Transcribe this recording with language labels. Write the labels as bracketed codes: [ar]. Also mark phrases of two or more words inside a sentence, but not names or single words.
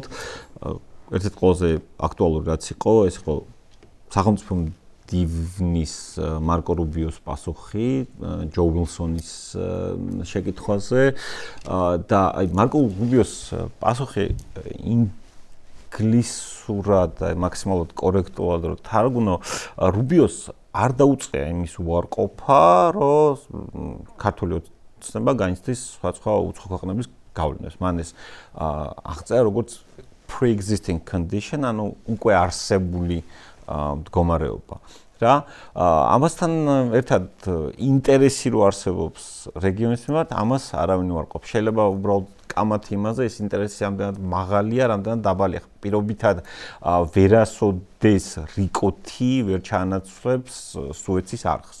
[ka] ერთ-ერთი ყველაზე აქტუალური რაც იყო, ეს იყო სახელმწიფო დივნის მარკო რუბიოს პასუხი ჯო ვილსონის შეკითხვაზე და აი მარკო რუბიოს პასუხი ინგლისურად და მაქსიმალურად კორექტულად რო თარგმნო, რუბიოს არ დაუწყია იმის უარყოფა, რომ ქართული ოცნება განიცდის სხვა უცხო ქვეყნების გავლენას. მან ეს აღწერა როგორც [en] pre-existing condition, [ka] ანუ უკვე არსებული მდგომარეობა. რა ამასთან ერთად ინტერესი რო არსებობს რეგიონის მიმართ, ამას არავინ უარყოფს. შეიძლება უბრალოდ კამათი იმაზე ეს ინტერესი ამდენად მაღალია, რამდენად დაბალია. პირობითად ვერასოდეს რიკოთი ვერ ჩაანაცვლებს სუეცის არხს.